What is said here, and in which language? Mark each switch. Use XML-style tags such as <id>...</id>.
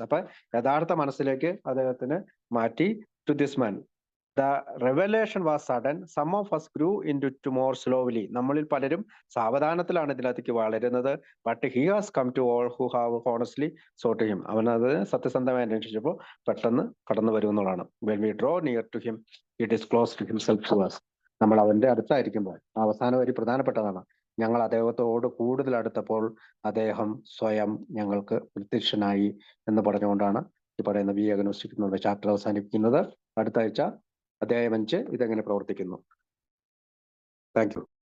<ml>അപ്പൊ യഥാർത്ഥ മനസ്സിലേക്ക് അദ്ദേഹത്തിന് മാറ്റി.</ml> <en>To this man the revelation was sudden. Some of us grew into it more slowly.</en> <ml>നമ്മളിൽ പലരും സാവധാനത്തിലാണ് ഇതിനകത്തേക്ക് വളരുന്നത്.</ml> <en>But he has come to all who have honestly sought him.</en> <ml>അവനത് സത്യസന്ധമായി അന്വേഷിച്ചപ്പോൾ പെട്ടെന്ന് കടന്നു വരും എന്നുള്ളതാണ്.</ml> <en>When we draw near to him, he disclosed himself to us.</en> <ml>നമ്മൾ അവന്റെ അടുത്തായിരിക്കുമ്പോൾ അവസാന വരി പ്രധാനപ്പെട്ടതാണ്. ഞങ്ങൾ അദ്ദേഹത്തോട് കൂടുതൽ അടുത്തപ്പോൾ അദ്ദേഹം സ്വയം ഞങ്ങൾക്ക് പ്രത്യക്ഷനായി എന്ന് പറഞ്ഞുകൊണ്ടാണ് ഈ പറയുന്ന വി അഗ്നോസ്റ്റിക് എന്നുള്ള ചാപ്റ്റർ അവസാനിപ്പിക്കുന്നത്. അടുത്ത ആഴ്ച അധ്യായം 5 ഇതെങ്ങനെ പ്രവർത്തിക്കുന്നു.</ml> <en>Thank you.</en>